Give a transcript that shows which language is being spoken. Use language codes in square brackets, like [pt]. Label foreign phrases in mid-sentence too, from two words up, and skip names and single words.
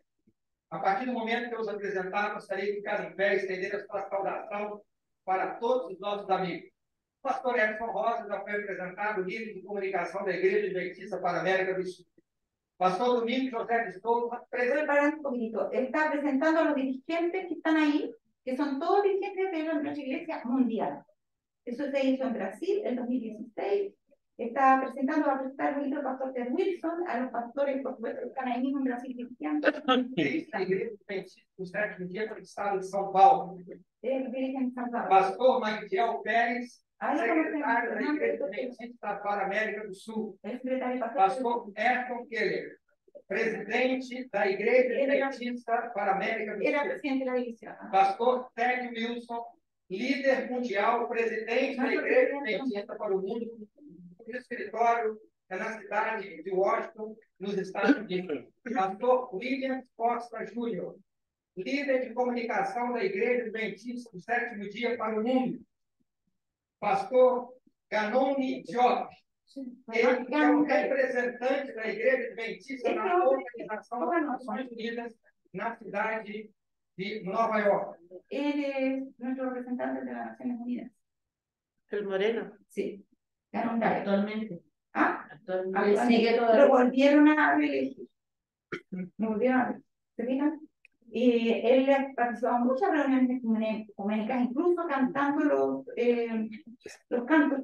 [pt] A partir do momento que eu os apresentar, gostaria de ficar em pé e estender a sua saudação para todos os nossos amigos. O pastor Edson Rosa já foi apresentado, líder de comunicação da Igreja Adventista para a América do Sul. Pastor Domingos José de Souza, [es] preparar un poquito. Está presentando a los dirigentes que están ahí, que son todos dirigentes de nuestra iglesia mundial. Eso se hizo en Brasil en 2016, está presentando, va a presentar el libro del pastor Ted Wilson, a los pastores, por supuesto, que están ahí mismo en Brasil cristiano. [pt] Da Igreja Adventista do Sétimo Dia do Estado de São Paulo. [es] Virgen San Pablo. [pt] Pastor Magdiel Pérez, [es] Ahí lo [pt] secretário da [es] conocemos, [pt] Igreja Adventista para a América do Sul. [es] el secretario pastor. [pt] Pastor Ayrton Keller, presidente da Igreja Adventista para a América do [es] Era [pt] Sul. [es] presidente de la división. [pt] Pastor Ted Wilson, líder mundial, presidente da Igreja Adventista para o Mundo, o escritório é na cidade de Washington, nos Estados Unidos. Pastor William Costa Júnior, líder de comunicação da Igreja Adventista do Sétimo Dia para o Mundo. Pastor Ganoni Diop, ele que é o representante da Igreja Adventista na Organização das Nações Unidas na cidade de Nova York. [es] Él es nuestro representante de las Naciones Unidas. El Moreno, Sí. Ganó un gallo. actualmente. Ah, Actualmente sigue lo todavía. volvieron a reelegir. Lo volvieron a reelegir. ¿Se fijan? Y él ha participado en muchas reuniones ecuménicas, incluso cantando los cantos.